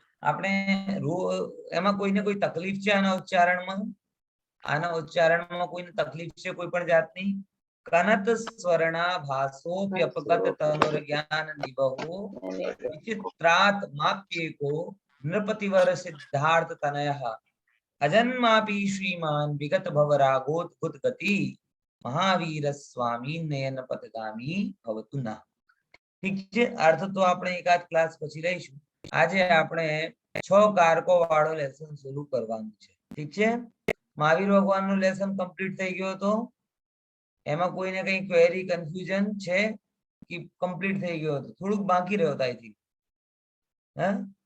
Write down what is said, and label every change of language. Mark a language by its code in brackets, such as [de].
[gu] આપણે એમાં કોઈને કોઈ તકલીફ છે આના ઉચ્ચારણમાં? આના ઉચ્ચારણમાં કોઈને તકલીફ છે કોઈ પણ જાતની? [sa] કનત સ્વર્ણાભાસો વ્યપગત તનુર જ્ઞાન નિબહો વિચિત્રાત્માપ્યેકો નૃપતિવર સિદ્ધાર્થ તનયઃ. अजन्मापि श्रीमान विगत भवरागोद्भुत गति महावीर स्वामी नयन पथगामी भवतु नः. [gu] ઠીક છે. અર્થ તો આપણે એકાદ ક્લાસ પછી લઈશું. આજે આપણે 6 કારકો વાળો લેસન શરૂ કરવાનું છે. ઠીક છે. મહાવીર ભગવાનનું લેસન કમ્પ્લીટ થઈ ગયો તો એમાં કોઈને કઈ ક્વેરી કન્ફ્યુઝન છે કે કમ્પ્લીટ થઈ ગયો હતો? થોડુંક બાકી રહ્યો હતો [en] I think. [gu] હા,